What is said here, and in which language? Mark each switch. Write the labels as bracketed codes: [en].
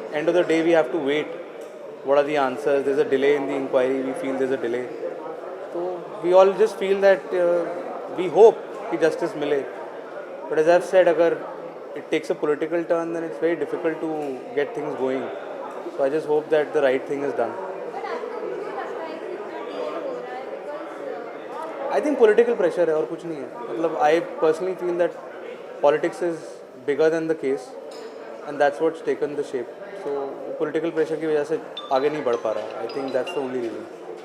[en] End of the day, we have to wait. What are the answers? There's a delay in the inquiry. We feel there's a delay. So we all just feel that we hope [hi] कि justice मिले. [en] But as I've said, अगर it takes a political turn, then it's very difficult to get things going. So I just hope that the right thing is done. I think [hi] political pressure है और कुछ नहीं है. [en] मतलब I personally feel that politics is bigger than the case and that's what's taken the shape. So political pressure [hi] की वजह से आगे नहीं बढ़ पा रहा. [en] I think that's the only reason.